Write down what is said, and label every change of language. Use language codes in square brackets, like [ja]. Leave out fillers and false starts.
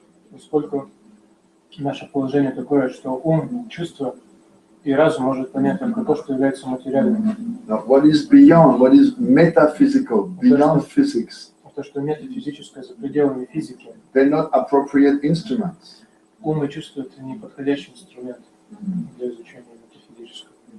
[ru] Поскольку наше положение такое, что ум, чувство и разум может понять только то, что является материальным. [en] Now, what is beyond, what is metaphysical, beyond physics, [ru] То, что метафизическое за пределами физики, [en] they're not appropriate instruments. [ru] ум и чувство – это не подходящий инструмент для изучения метафизического.